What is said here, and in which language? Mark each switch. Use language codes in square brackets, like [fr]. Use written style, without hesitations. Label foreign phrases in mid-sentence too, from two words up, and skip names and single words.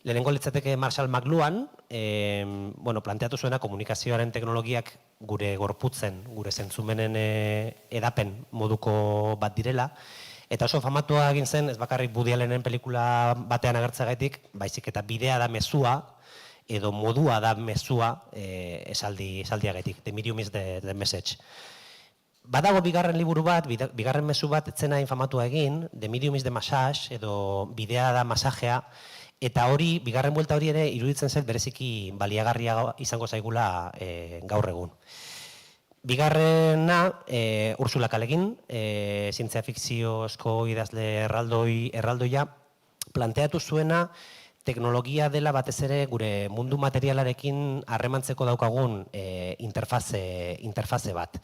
[eu] Lehenengo litzateke Marshall McLuhan, planteatu zuena komunikazioaren teknologiak gure gorputzen, gure zentzumenen edapen moduko bat direla, eta oso famatua egin zen, ez bakarrik Woody Allenen pelikula batean agertzagaitik, baizik eta bidea da mezua, edo modua da mezua esaldiagatik, [en] the medium is the message. [eu] Badago bigarren liburu bat, bigarren mezu bat etzena infamatua egin, [en] the medium is the massage, [eu] edo bidea da masajea, eta hori, bigarren buelta hori ere iruditzen zait bereziki baliagarria izango zaigula gaur egun. Bigarrena, Ursula K. Le Guin, zientzia fikziozko idazle erraldoia, planteatu zuena teknologia dela batez ere gure mundu materialarekin harremantzeko daukagun interfaze bat.